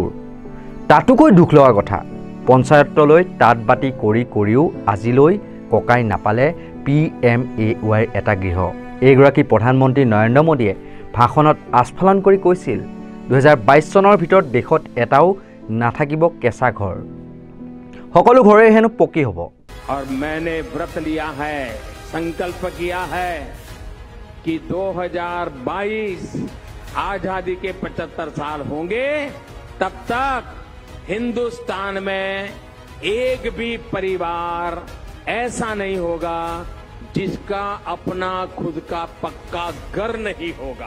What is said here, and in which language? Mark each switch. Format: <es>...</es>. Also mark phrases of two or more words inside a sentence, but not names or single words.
<as>তাতোকৈ দুখ লগা কথা, পঞ্চায়তলৈ তাঁত বাতি কৰিও আজিলৈ ককাই নাপালে PMAY এটা গৃহ। এইগৰাকী প্ৰধানমন্ত্ৰী নৰেন্দ্ৰ মোদীয়ে ভাষণত আস্ফালন কৰি কৈছিল 2022 চনৰ ভিতৰত দেশত এটাও নাথাকিব কেঁচা ঘৰ, সকলো ঘৰে হেনো পকী হ'ব।</as> <hi>और मैंने व्रत लिया है, संकल्प किया है कि 2022 आजादी के 75 साल होंगे, तब तक हिंदुस्तान में एक भी परिवार ऐसा नहीं होगा जिसका अपना खुद का पक्का घर नहीं होगा।</hi>